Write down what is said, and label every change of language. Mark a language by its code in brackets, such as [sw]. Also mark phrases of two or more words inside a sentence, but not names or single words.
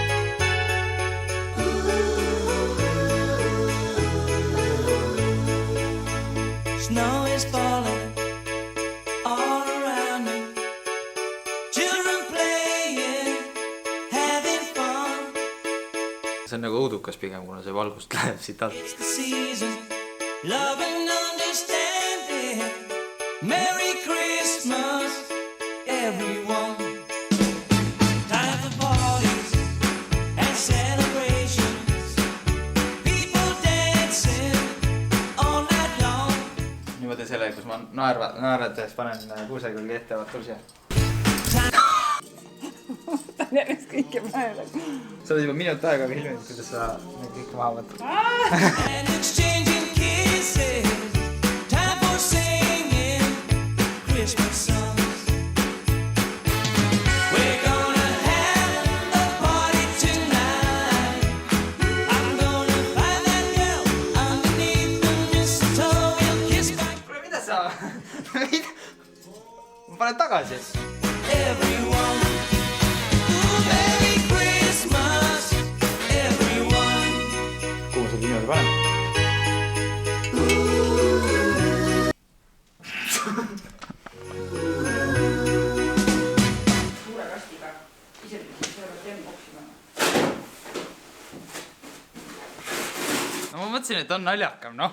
[en] Snow is falling all around me. Children playing, having fun. [et] See on nagu õudukas pigem, kuna see valgust läheb siit alt. [en] It's the season, love and understanding. Merry Christmas, everyone. Time for parties and celebrations. People dancing all night long. [et] Niimoodi selle, kus ma naeratades panen kuuse külge ette, vaat tul see. Ta on järjest kõike päeva. Sa oled juba minut aega filminud, kuidas sa need kõik maha võtad. [en] And exchanging kisses. Time for singing Christmas songs. We're gonna have a party tonight. I'm gonna find that girl underneath the mistletoe. We'll kiss back. [et] Kuule, mida sa? Ma panen tagasi. [en] Everyone. Ooh, Merry Christmas, everyone. [et] Kuhu sa niimoodi panen? Suure kastiga. Isegi siis ei ole temboksima. No ma mõtlesin, et on naljakam, noh.